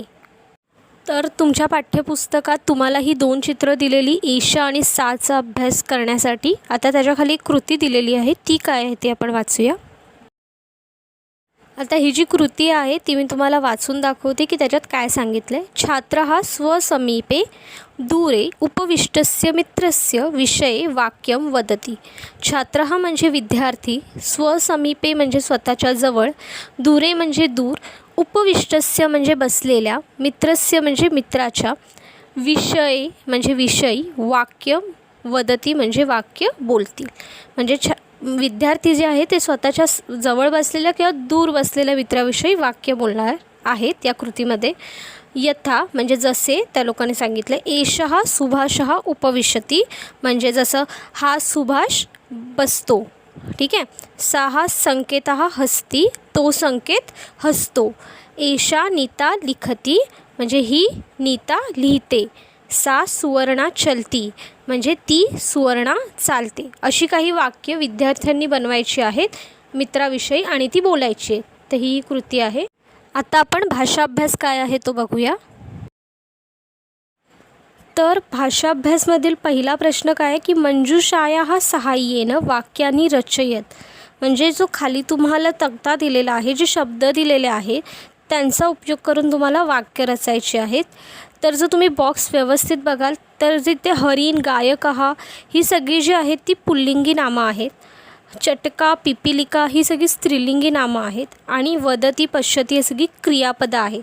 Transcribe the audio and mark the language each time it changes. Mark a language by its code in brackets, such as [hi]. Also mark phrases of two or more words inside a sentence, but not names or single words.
[mr] तर तुमच्या पाठ्यपुस्तकात तुम्हाला ही दोन चित्र दिलेली एषा आणि साचा अभ्यास करण्यासाठी. आता त्याच्याखाली एक कृती दिलेली आहे ती काय आहे ते आपण वाचूया. आता ही जी कृती आहे ती मी तुम्हाला वाचून दाखवते की त्याच्यात काय सांगितलं आहे. [sa] छात्रः स्वसमीपे दूरे उपविष्टस्य मित्रस्य विषये वाक्यं वदति. [mr] छात्रः म्हणजे विद्यार्थी, स्वसमीपे म्हणजे स्वतःच्या जवळ, दूरे म्हणजे दूर, उपविष्टस्य म्हणजे बसलेल्या, मित्रस्य म्हणजे मित्राच्या, विषये म्हणजे विषयी, [sa] वाक्य वदती [mr] म्हणजे वाक्य बोलतील. म्हणजे विद्यार्थी जे आहे ते स्वतःच्या जवळ बसलेल्या किंवा दूर बसलेल्या मित्राविषयी वाक्य बोलणार आहेत या कृतीमध्ये. यथा म्हणजे जसे त्या लोकांनी सांगितलं. [sa] एषः सुभाषः उपविशती [mr] म्हणजे जसं हा सुभाष बसतो. ठीक आहे. [sa] सः संकेतः हस्ती [mr] तो संकेत हसतो. [sa] एषा नीता लिखती [mr] म्हणजे ही नीता लिहिते. [sa] सा सुवर्णा चलती [mr] म्हणजे ती सुवर्णा चालते. अशी काही वाक्य विद्यार्थ्यांनी बनवायची आहेत मित्राविषयी आणि ती बोलायची आहेत. तर ही कृती आहे. आता आपण भाषाभ्यास काय आहे तो बघूया. तर भाषाभ्यासमधील पहिला प्रश्न काय आहे की [sa] मंजुषायाः सहाय्येन वाक्यानि रचयत. [mr] म्हणजे जो खाली तुम्हाला तक्ता दिलेला आहे, जे शब्द दिलेले आहेत त्यांचा उपयोग करून तुम्हाला वाक्य रचायचे आहेत. तर जर तुम्ही बॉक्स व्यवस्थित बघाल तर जिथे हरिण, गायकः ही सगळी जी आहेत ती पुल्लिंगी नामं आहेत. चटका, पिपिलिका ही सगळी स्त्रीलिंगी नामं आहेत आणि वदती, पश्यती ही सगळी क्रियापदं आहे.